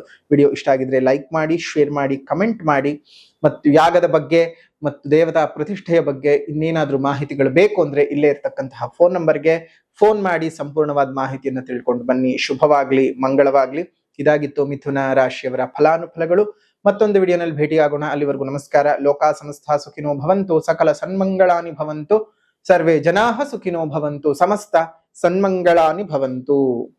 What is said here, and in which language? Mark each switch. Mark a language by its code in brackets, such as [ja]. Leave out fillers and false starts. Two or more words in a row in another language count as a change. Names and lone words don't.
[kn] ವಿಡಿಯೋ ಇಷ್ಟ ಆಗಿದ್ರೆ ಲೈಕ್ ಮಾಡಿ, ಶೇರ್ ಮಾಡಿ, ಕಮೆಂಟ್ ಮಾಡಿ. ಮತ್ತು ಯಾಗದ ಬಗ್ಗೆ ಮತ್ತು ದೇವತಾ ಪ್ರತಿಷ್ಠೆಯ ಬಗ್ಗೆ ಇನ್ನೇನಾದ್ರೂ ಮಾಹಿತಿಗಳು ಬೇಕು ಅಂದ್ರೆ ಇಲ್ಲೇ ಇರ್ತಕ್ಕಂತಹ [en] phone number [kn] ಫೋನ್ ಮಾಡಿ ಸಂಪೂರ್ಣವಾದ ಮಾಹಿತಿಯನ್ನು ತಿಳ್ಕೊಂಡು ಬನ್ನಿ. ಶುಭವಾಗ್ಲಿ, ಮಂಗಳವಾಗ್ಲಿ. ಇದಾಗಿತ್ತು ಮಿಥುನ ರಾಶಿಯವರ ಫಲಾನುಫಲಗಳು. ಮತ್ತೊಂದು ವಿಡಿಯೋನಲ್ಲಿ ಭೇಟಿಯಾಗೋಣ. ಅಲ್ಲಿವರೆಗೂ ನಮಸ್ಕಾರ. [sa] ಲೋಕಾ ಸಮಸ್ತ ಸುಖಿನೋ ಭವಂತು, ಸಕಲ ಸನ್ಮಂಗಳಾನಿ ಭವಂತು, ಸರ್ವೇ ಜನಾಃ ಸುಖಿನೋ ಭವಂತು, ಸಮಸ್ತ ಸನ್ಮಂಗಳಾನಿ ಭವಂತು.